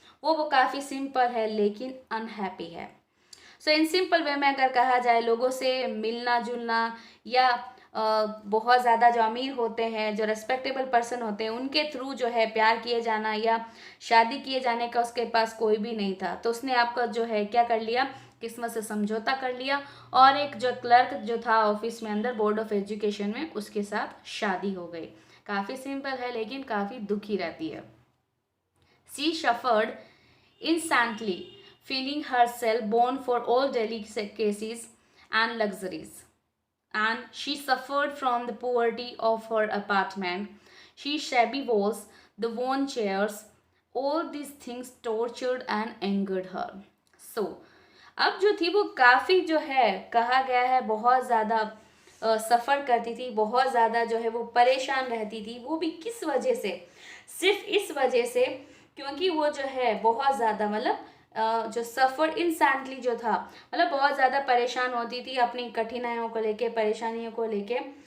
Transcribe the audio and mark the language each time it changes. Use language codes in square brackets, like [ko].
[hi] वो काफ़ी सिंपल है लेकिन अनहैप्पी है. सो इन सिंपल वे में अगर कहा जाए, लोगों से मिलना जुलना या बहुत ज़्यादा जो अमीर होते हैं, जो रेस्पेक्टेबल पर्सन होते हैं, उनके थ्रू जो है प्यार किए जाना या शादी किए जाने का उसके पास कोई भी नहीं था. तो उसने आपका जो है क्या कर लिया, किस्मत से समझौता कर लिया और एक जो क्लर्क जो था ऑफिस में अंदर बोर्ड ऑफ एजुकेशन में, उसके साथ शादी हो गई. काफ़ी सिंपल है लेकिन काफ़ी दुखी रहती है. [en] She suffered instantly, feeling herself born for all delicacies and luxuries. And she suffered from the poverty of her apartment. She shabby walls, the worn chairs, all these things tortured and angered her. [hi] So, अब जो थी वो काफ़ी जो है कहा गया है बहुत ज़्यादा सफ़र करती थी, बहुत ज़्यादा जो है वो परेशान रहती थी. वो भी किस वजह से, सिर्फ इस वजह से क्योंकि वो जो है बहुत ज़्यादा, मतलब जो सफ़र इंस्टेंटली जो था, मतलब बहुत ज़्यादा परेशान होती थी अपनी कठिनाइयों को लेके, परेशानियों को लेके.